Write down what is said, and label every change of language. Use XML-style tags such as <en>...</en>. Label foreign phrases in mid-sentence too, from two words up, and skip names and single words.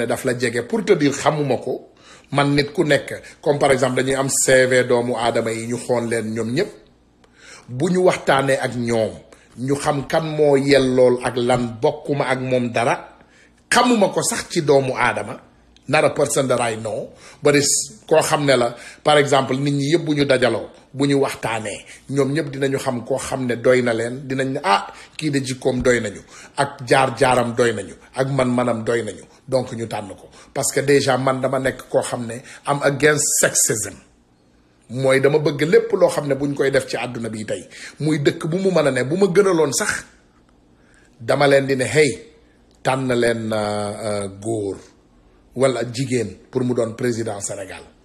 <wo>daf la jege</wo> <fr>pour te dire</fr> <wo>xamuma ko man nit ku nekk</wo> <fr>comme par exemple</fr> <wo>dañuy am CV doomu aadama yi ñu xool leen ñoom ñëpp bu ñu waxtaanee ak ñoom ñu xam kan moo yellool ak lan bokkuma ak moom dara xamuma ko sax ci doomu aadama</wo> <en>not a person that I know but it's</en> <wo>koo xam ne la</wo> <fr>par exemple</fr> <wo>nit ñi yëpp bu ñu dajaloo bu ñu waxtaanee ñoom ñëpp dinañu xam koo xam ne doy na leen dinañ ne kii de jikkoom doy nañu ak jaar-jaaram doy nañu ak man-manam doy nañu donc ñu tànn ko</wo> <fr>parce que déjà</fr> <wo>man dama nekk koo xam ne am</wo> <en>against sexism</en> <wo>mooy dama bëgg lépp loo xam ne bu ñu koy def ci àdduna bi tey muy dëkk bu mu mën a ne bu ma gënaloon sax dama leen di ne hey tànn leen góor wala jigéen pour mu doon président Sénégal</wo>